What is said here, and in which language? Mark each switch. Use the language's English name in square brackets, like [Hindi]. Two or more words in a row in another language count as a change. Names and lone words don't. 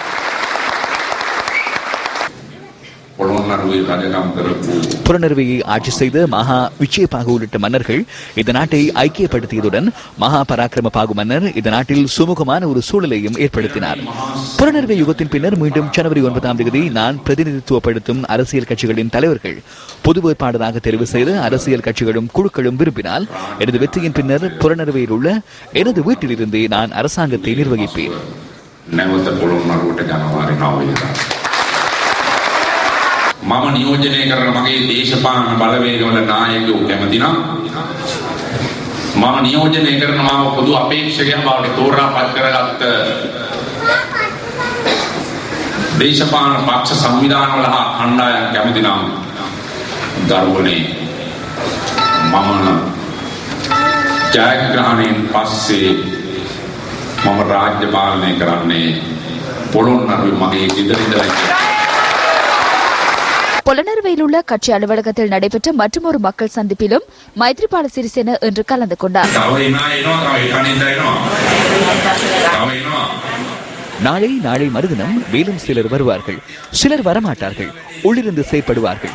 [Tamil] புலனறுவையை ஆட்சி செய்த மகா விஜயபாகு உள்ளிட்ட மன்னர்கள் இந்த நாட்டை ஐக்கியப்படுத்தியதுடன் மகா பராக்கிரம பாகு மன்னர் இந்த நாட்டில் சுமூகமான ஒரு சூழலையும் ஏற்படுத்தினார். புலனறுவை யுகத்தின் பின்னர் மீண்டும் ஜனவரி 9ஆம் தேதி நான் பிரதிநிதித்துவப்படுத்தும் அரசியல் கட்சிகளின் தலைவர்கள் பொது வேட்பாளராக தெரிவு செய்த அரசியல் கட்சிகளும் குழுக்களும் விரும்பினால் எனது வெற்றியின் பின்னர் புலனறுவையில் உள்ள எனது வீட்டிலிருந்தே நான் அரசாங்கத்தை நிர்வகிப்பேன். [Sinhala] මම නියෝජනය කරන මගේ දේශපාලන බලවේගවල නායකයෝ කැමති නම් මම නියෝජනය කරන මාව පොදු අපේක්ෂකයන් බවට තෝරාපත් කරගත්ත දේශපාලන පක්ෂ සංවිධානවල හා කණ්ඩායම් කැමති නම් දරුවනේ මම ජයග්‍රහණයෙන් පස්සේ මම රාජ්‍ය පාලනය කරන්නේ පොළොන්නරුවේ මගේ ගෙදර ඉඳලා. [Tamil] புலனறுவையில் உள்ள கட்சி அலுவலகத்தில் நடைபெற்ற மற்றொரு மக்கள் சந்திப்பிலும் மைத்ரிபால சிறிசேன இன்று கலந்து கொண்டார். நாளை மறுதினம் மேலும் சிலர் வருவார்கள், சிலர் வரமாட்டார்கள், உள்ளிருந்து செயற்படுவார்கள்.